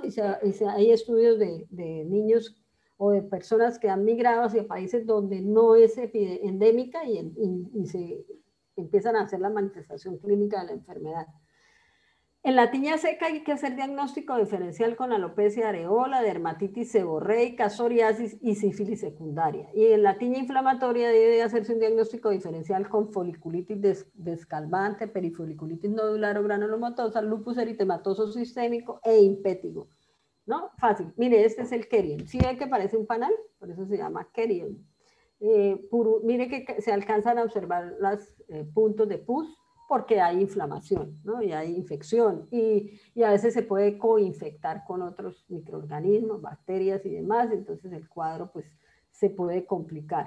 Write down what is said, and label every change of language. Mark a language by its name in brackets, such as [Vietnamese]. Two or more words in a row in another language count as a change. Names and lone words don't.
[Spanish] Hay estudios de niños o de personas que han migrado hacia países donde no es endémica y se empiezan a hacer la manifestación clínica de la enfermedad. En la tiña seca hay que hacer diagnóstico diferencial con alopecia areola, dermatitis seborreica, psoriasis y sífilis secundaria. Y en la tiña inflamatoria debe hacerse un diagnóstico diferencial con foliculitis descalvante, perifoliculitis nodular o granulomatosa, lupus eritematoso sistémico e impétigo. ¿No? Fácil. Mire, este es el Kerion. ¿Sí ve que parece un panal? Por eso se llama Kerion. Mire que se alcanzan a observar los puntos de pus porque hay inflamación, ¿no? Y hay infección y a veces se puede coinfectar con otros microorganismos, bacterias y demás, entonces el cuadro pues se puede complicar.